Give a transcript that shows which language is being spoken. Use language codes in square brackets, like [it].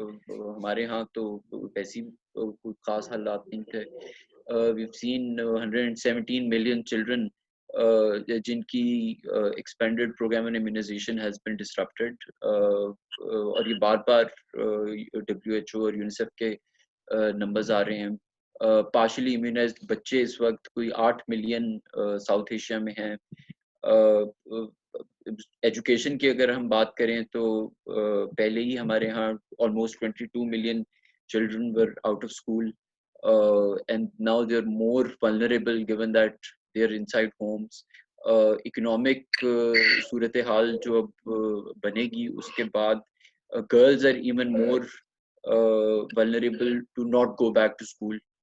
[ur] ہمارے ہاں تو ویسی کوئی خاص حالات نہیں تھے. [en] We've seen 117 million children [ur] جن کی [en] expanded program on immunization has been disrupted. [ur] اور یہ بار بار WHO اور UNICEF کے نمبرز آ رہے ہیں. [en] partially immunized [ur] بچے اس وقت کوئی 8 ملین ساؤتھ ایشیا میں ہیں. ایجوکیشن کی اگر ہم بات کریں تو پہلے ہی ہمارے ہاں [en] almost 22 million children were out of school, and now they're more vulnerable given that they're inside homes. [ur] Economic صورتحال جو اب بنے گی اس کے بعد [en] girls are even more vulnerable to not go back to school.